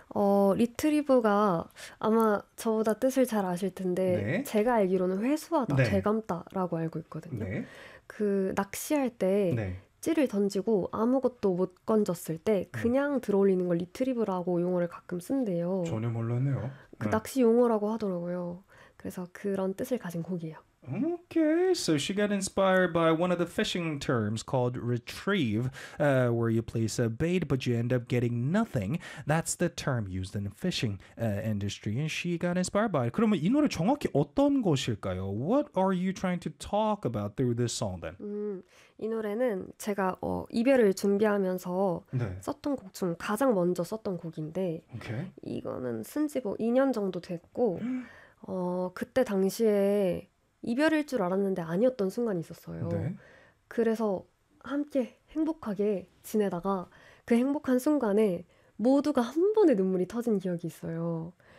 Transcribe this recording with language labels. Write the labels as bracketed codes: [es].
[ko] 리트리브가 아마 저보다 뜻을 잘 아실 텐데, 제가 알기로는 회수하다, 되감다라고 알고 있거든요. 그 낚시할 때 찌를 던지고 아무것도 못 건졌을 때 그냥 들어올리는 걸 리트리브라고 용어를 가끔 쓴대요. 전혀 몰랐네요. 그 낚시 용어라고 하더라고요. 그래서 그런 뜻을 가진 곡이에요. [en] Okay, so she got inspired by one of the fishing terms called retrieve, where you place a bait but you end up getting nothing. That's the term used in the fishing industry, and she got inspired by it. [ko] 그러면 이 노래 정확히 어떤 것일까요? [en] What are you trying to talk about through this song then? [ko] 이 노래는 제가 이별을 준비하면서 썼던 곡중 가장 먼저 썼던 곡인데, 이거는 쓴지뭐 2년 정도 됐고, 그때 당시에 이별일 줄 알았는데 아니었던 순간이 있었어요. 그래서 함께 행복하게 지내다가 그 행복한 순간에 모두가 한 번에 눈물이 터진 기억이 있어요.